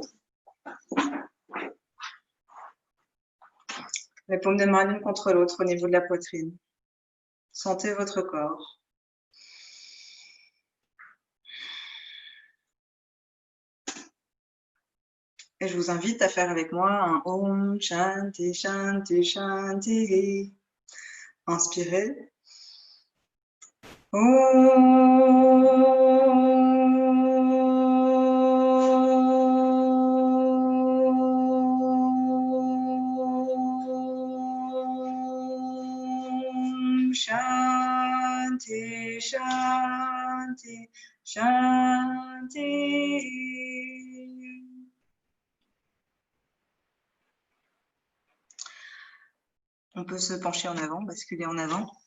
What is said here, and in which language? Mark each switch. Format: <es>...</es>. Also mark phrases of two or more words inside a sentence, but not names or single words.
<fr>Les paumes de main l'une contre l'autre au niveau de la poitrine. Sentez votre corps. Et je vous invite à faire avec moi un</fr> <sa>ॐ शान्ति शान्ति शान्ति.</sa> <fr>Inspirez.</fr> <sa>ॐ शान्ति शान्ति शान्ति.</sa> <fr>On peut se pencher en avant, basculer en avant.</fr>